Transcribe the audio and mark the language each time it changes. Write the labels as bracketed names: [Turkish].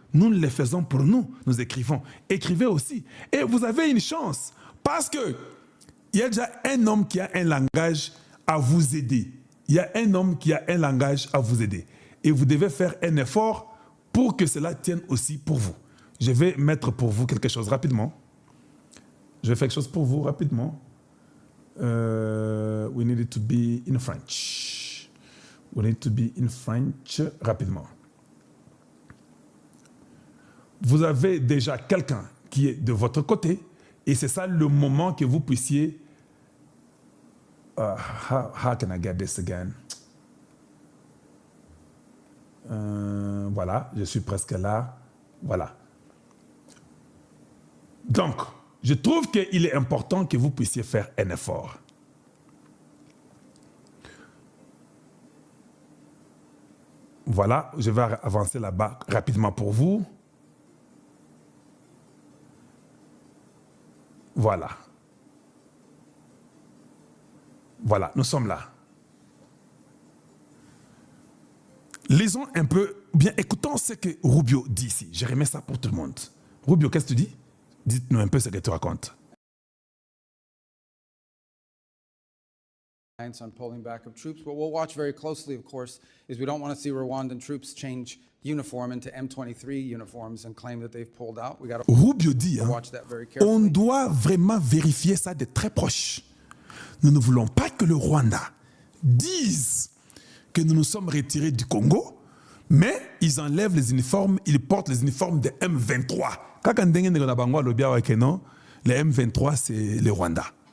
[French] Nous le faisons pour nous, nous écrivons. Écrivez aussi. Et vous avez une chance parce que il y a déjà un homme qui a un langage à vous aider. Il y a un homme qui a un langage à vous aider. Et vous devez faire un effort pour que cela tienne aussi pour vous. Je vais mettre pour vous quelque chose rapidement. Je vais faire quelque chose pour vous rapidement. [English] We need it to be in French. We need to be in French [French] rapidement. Vous avez déjà quelqu'un qui est de votre côté et c'est ça le moment que vous puissiez... [English] how can I get this again? [French] Voilà, je suis presque là. Voilà. Donc, je trouve qu'il est important que vous puissiez faire un effort. Voilà, je vais avancer là-bas rapidement pour vous. Voilà. Voilà, nous sommes là. Lisons un peu, bien écoutons ce que Rubio dit ici. Je remets ça pour tout le monde. Rubio, qu'est-ce que tu dis? Dites-nous un peu ce que tu racontes. [English] On pulling back of troops. What we'll watch very closely, of course, is we don't want to see Rwandan troops change uniform into M23 uniforms and claim that they've pulled out. We got to [French] Rubio dit, [English] watch that very carefully. [French] on doit vraiment vérifier ça de très proche. Nous ne voulons pas que le Rwanda dise que nous nous sommes retirés du Congo, mais ils enlèvent les uniformes, ils portent les uniformes de M23. Quand on dit le M23, c'est le Rwanda.